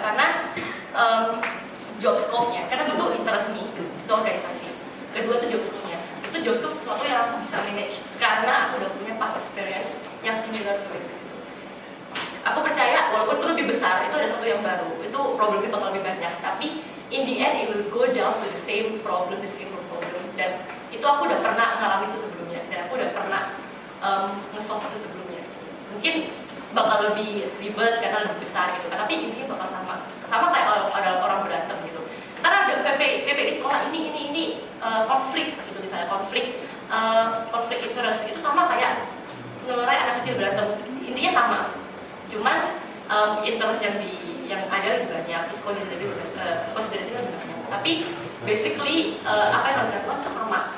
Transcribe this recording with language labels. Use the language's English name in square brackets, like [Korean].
[Indonesian] Karena job scope-nya, karena satu interest me, itu organisasi. Kedua itu job scope-nya. Itu job scope sesuatu yang aku bisa manage karena aku udah punya [English] past experience [Indonesian] yang [English] similar to it. [Indonesian] Gitu. Aku percaya walaupun itu lebih besar, itu ada sesuatu yang baru. Itu problemnya bakal lebih banyak. [English] Tapi in the end it will go down to the same problem. [Indonesian] Dan itu aku udah pernah ngalamin itu sebelumnya. Dan aku udah pernah nge-solve itu sebelumnya. Mungkin bakal lebih ribet karena lebih besar gitu kan. Tapi intinya bakal sama kayak ada orang berantem gitu. Ntar ada PPI sekolah ini konflik gitu misalnya konflik interest itu sama kayak ngelerai anak kecil berantem, intinya sama, cuman interest yang ada lebih banyak, terus konsiderasi lebih banyak, tapi basically apa yang harus dilakukan itu sama.